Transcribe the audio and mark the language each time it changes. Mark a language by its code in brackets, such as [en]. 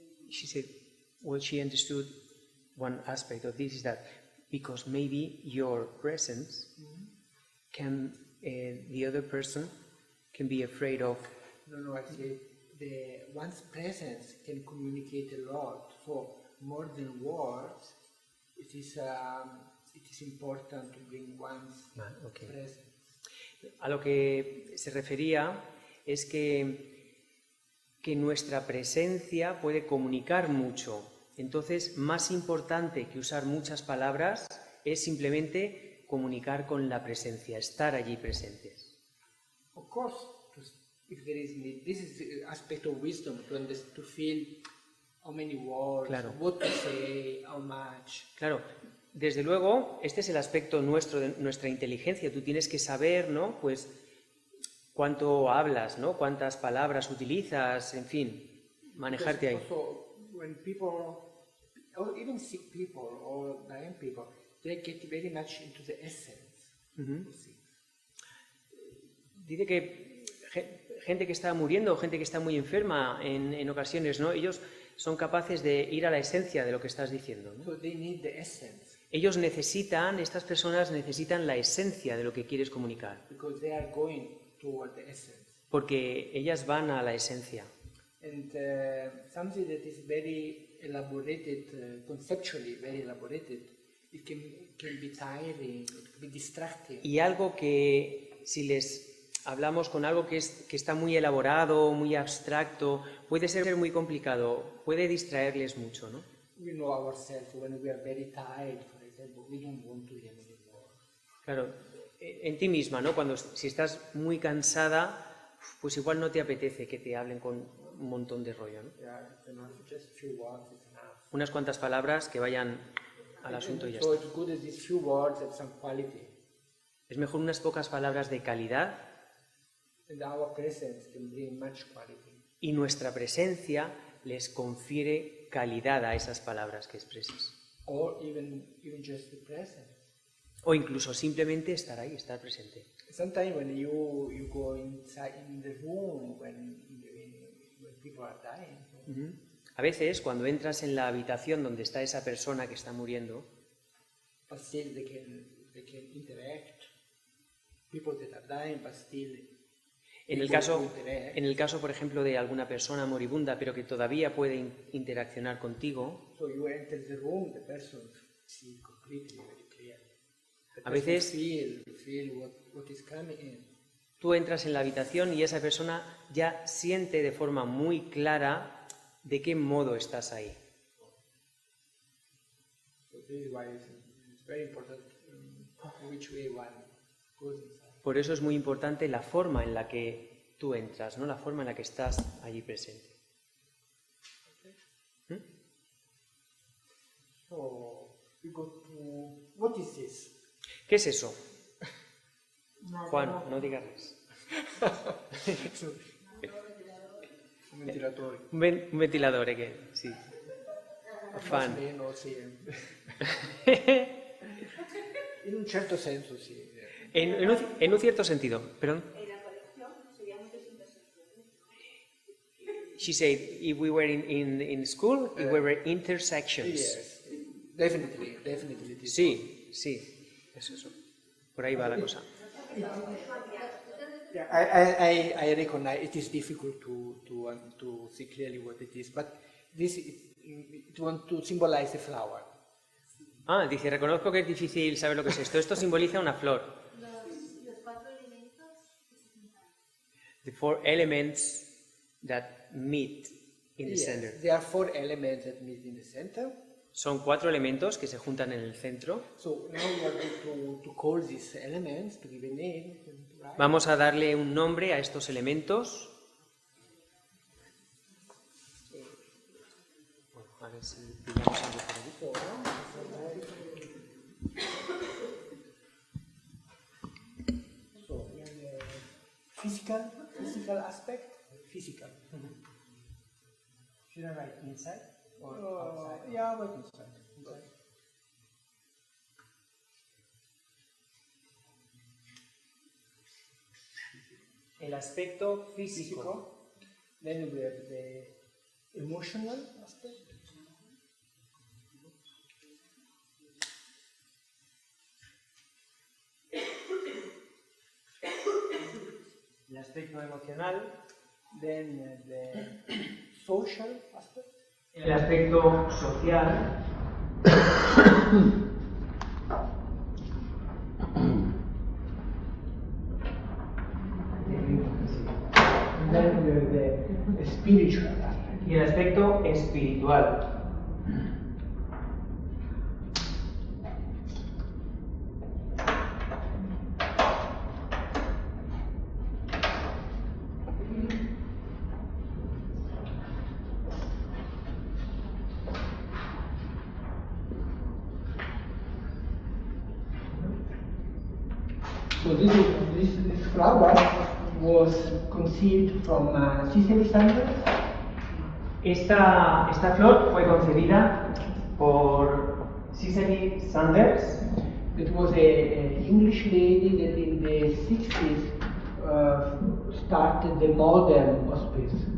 [en] She said, well, she understood one aspect of this is that because maybe your presence can, the other person can be afraid of. No, actually, one's presence can communicate a lot. So more than words, it is important to bring one's presence. [es] A lo que se refería es que nuestra presencia puede comunicar mucho. Entonces, más importante que usar muchas palabras es simplemente comunicar con la presencia, estar allí presentes. [en] Of course, if there is need, this is the aspect of wisdom, to feel how many words, [es] Claro. [en] what to say, how much. [es] Claro, desde luego, este es el aspecto nuestro, de nuestra inteligencia. Tú tienes que saber, ¿no?, pues cuánto hablas, ¿no?, cuántas palabras utilizas, en fin, manejarte ahí. [en] Also, when people, or even sick people or dying people, they get very much into the essence of things. [es] Dice que gente que está muriendo, gente que está muy enferma en ocasiones, ¿no?, ellos son capaces de ir a la esencia de lo que estás diciendo, ¿no? [en] So they need the essence. [es] Ellos necesitan, estas personas necesitan la esencia de lo que quieres comunicar, [en] Because they are going toward the essence. [es] porque ellas van a la esencia. [en] And something that is very elaborated, conceptually very elaborated, it can be tiring, it can be distracting. [es] Y algo que si les hablamos con algo que está muy elaborado, muy abstracto, puede ser muy complicado, puede distraerles mucho, ¿no? [en] We know ourselves when we are very tired, for example, we don't want to hear anymore. [es] Claro, en ti misma, ¿no? Si estás muy cansada, pues igual no te apetece que te hablen con un montón de rollo, ¿no? [en] Yeah, it's enough, just few words is enough. [es] Unas cuantas palabras que vayan al asunto y ya [en] So [es] está. [en] it's good as these few words have some quality. [es] Es mejor unas pocas palabras de calidad [en] And our presence can bring much quality. [es] y nuestra presencia les confiere calidad a esas palabras que expresas. [en] Or even just the presence. [es] O incluso simplemente estar ahí, estar presente. [en] Sometimes when you go inside in the room when people are dying, Ujú. [es] A veces, cuando entras en la habitación donde está esa persona que está muriendo, [en] but still they can interact. People that are dying, but still [es] en el caso, por ejemplo, de alguna persona moribunda, pero que todavía puede interaccionar contigo, [en] So you enter the room, the person sees completely, very clear. The [es] a [en] person [es] veces [en] feel what is coming in. [es] tú entras en la habitación y esa persona ya siente de forma muy clara de qué modo estás ahí. [en] So this is why it's very important which way one goes inside. [es] Por eso es muy importante la forma en la que tú entras, ¿no? La forma en la que estás allí presente. ¿Mm? [en] So we go to what is this? [es] ¿Qué es eso? Juan, no digas más. [it] Un ventilatore. [es] Un ventilador, que sí. Fan. [it] Más o meno, sì. In un certo senso sì. [es] En un cierto sentido, perdón. En la colección sería muchos intersecciones. [en] She said, if we were in school, if we were intersections. Yes, definitely this. [es] Sí, sí, es eso. Por ahí va la cosa. [en] Yeah, I recognize it is difficult to see clearly what it is, but it want to symbolize a flower. [es] Ah, dice, reconozco que es difícil saber lo que es esto. Esto simboliza una flor. Los cuatro elementos que se juntan. [en] The four elements that meet in the Yes, center. there are 4 elements that meet in the center. [es] Son 4 elementos que se juntan en el centro. [en] So now we are going to call these elements, to give a name. Right? [es] Vamos a darle un nombre a estos elementos. Bueno, a ver si pillamos algo por aquí. [en] So we have a physical aspect. Physical. Should I write inside or outside? Yeah, but inside. [es] El aspecto físico. [en] Then we have the emotional aspect. [es] El aspecto emocional. [en] Then the social aspect. [es] El aspecto social. [en] And then we have the spiritual aspect. [es] Y el aspecto espiritual. [en] So this flower was conceived from Cicely Sanders. [es] Esta flor fue concebida por Cicely Sanders, [en] It was a English lady that in the 60s started the modern hospice.